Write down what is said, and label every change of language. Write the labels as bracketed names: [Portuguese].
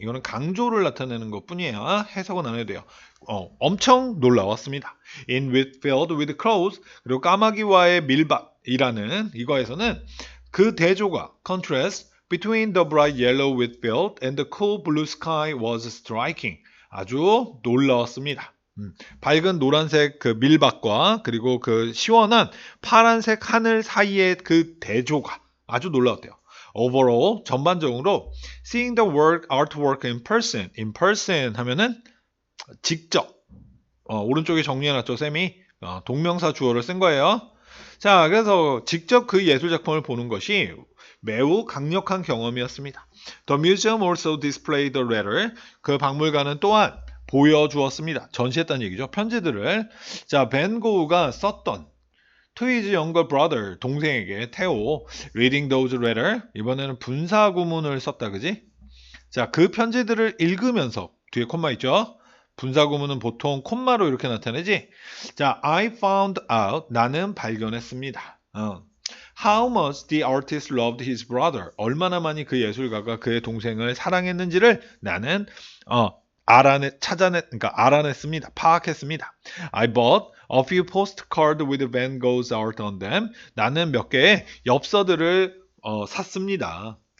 [Korean] 이거는 강조를 나타내는 것 뿐이에요. 해석은 안 해도 돼요. 엄청 놀라웠습니다. [English] In Whitfield with crows. [Korean] 그리고 까마귀와의 밀밭이라는 이거에서는 그 대조가 [English] contrast between the bright yellow Whitfield and the cool blue sky was striking. [Korean] 아주 놀라웠습니다. 밝은 노란색 그 밀밭과 그리고 그 시원한 파란색 하늘 사이의 그 대조가 아주 놀라웠대요. Overall, 전반적으로 [English] seeing the artwork in person [Korean] 하면은 직접 오른쪽에 정리해놨죠, 쌤이 동명사 주어를 쓴 거예요. 자, 그래서 직접 그 예술 작품을 보는 것이 매우 강력한 경험이었습니다. [English] The museum also displayed the letter. [Korean] 그 박물관은 또한 보여주었습니다. 전시했다는 얘기죠. 편지들을. 자, 벤 고흐가 썼던 [English] to his younger brother, [Korean] 동생에게 테오, [English] reading those letter. [Korean] 이번에는 분사 구문을 썼다, 그지? 자, 그 편지들을 읽으면서 뒤에 콤마 있죠? 분사 구문은 보통 콤마로 이렇게 나타내지. [English] 자, I found out. [Korean] 나는 발견했습니다. [English] How much the artist loved his brother. [Korean] 얼마나 많이 그 예술가가 그의 동생을 사랑했는지를 나는 알아냈습니다. 파악했습니다. [English] I bought a few postcards with Van Gogh's art on them. [Korean] 나는 몇 개의 엽서들을 샀습니다.